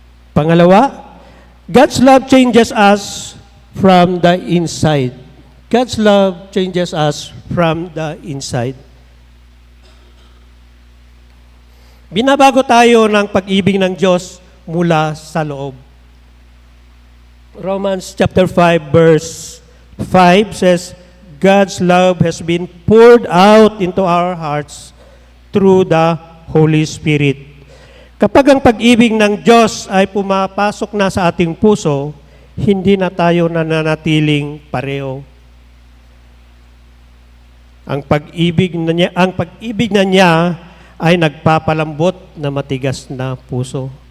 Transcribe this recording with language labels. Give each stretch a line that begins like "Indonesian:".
English: Pangalawa, God's love changes us from the inside. God's love changes us from the inside.
Filipino: Binabago tayo ng pag-ibig ng Diyos mula sa loob.
English: Romans chapter 5 verse 5 says, God's love has been poured out into our hearts through the Holy Spirit.
Filipino: Kapag ang pag-ibig ng Diyos ay pumapasok na sa ating puso, hindi na tayo nananatiling pareho. Ang pag-ibig na niya ay nagpapalambot na matigas na puso.